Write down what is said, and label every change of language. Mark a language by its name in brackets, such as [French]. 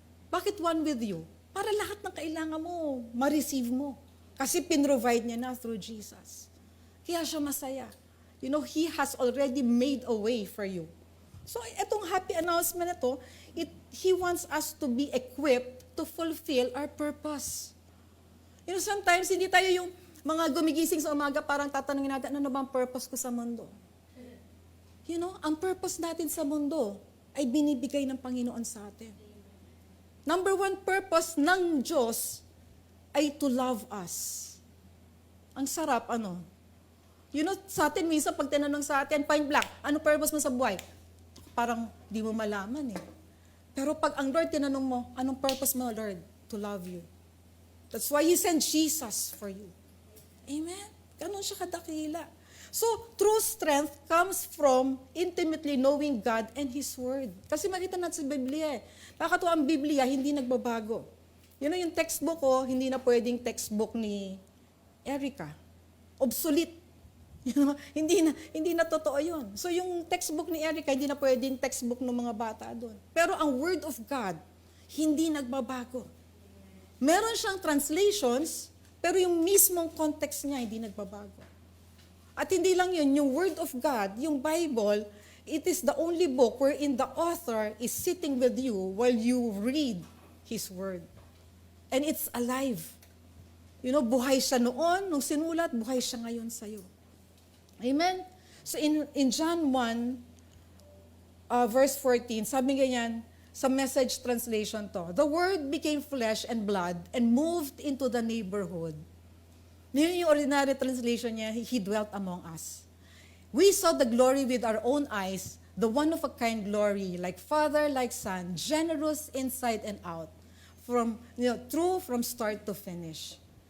[Filipino] Bakit [English] one with you? [Filipino] Para lahat ng kailangan mo, ma-receive mo. Kasi pinrovide niya na through Jesus. Kaya siya masaya. [English] He has already made a way for you. So, [Filipino] itong happy announcement na to, [English] He wants us to be equipped to fulfill our purpose. [Filipino] Sometimes, hindi tayo yung mga gumigising sa umaga, parang tatanungin natin, ano ba ang purpose ko sa mundo? Ang purpose natin sa mundo ay binibigay ng Panginoon sa atin. Number one purpose ng Diyos ay [English] to love us. [Filipino] Ang sarap, sa atin, minsan pag tinanong sa atin, point blank, ano purpose mo sa buhay? Parang di mo malaman eh. Pero pag ang Lord tinanong mo, anong purpose mo, Lord? [English] To love you. That's why He sent Jesus for you. Amen? [Filipino] Ganon siya kadakila. [English] So, true strength comes from intimately knowing God and His Word. [Filipino] Kasi makita natin sa Biblia eh. Nakakatuwa ang Biblia, hindi nagbabago. Yung textbook ko, hindi na pwedeng textbook ni Erica. Obsolete. Hindi na totoo yun. So yung textbook ni Erica, hindi na pwedeng textbook ng mga bata doon. Pero ang Word of God, hindi nagbabago. Meron siyang translations, pero yung mismong context niya, hindi nagbabago. At hindi lang yun, [English] yung Word of God, yung Bible, it is the only book wherein the author is sitting with you while you read His Word. And it's alive. [Filipino] Buhay siya noon, nung sinulat, buhay siya ngayon sa'yo. [English] Amen? So in John 1, verse 14, [Filipino] sabi ganyan, sa Message translation to, [English] the Word became flesh and blood and moved into the neighborhood. [Filipino] Yun yung ordinary translation niya, [English] He dwelt among us. We saw the glory with our own eyes, the one-of-a-kind glory, like Father, like Son, generous inside and out, true from start to finish.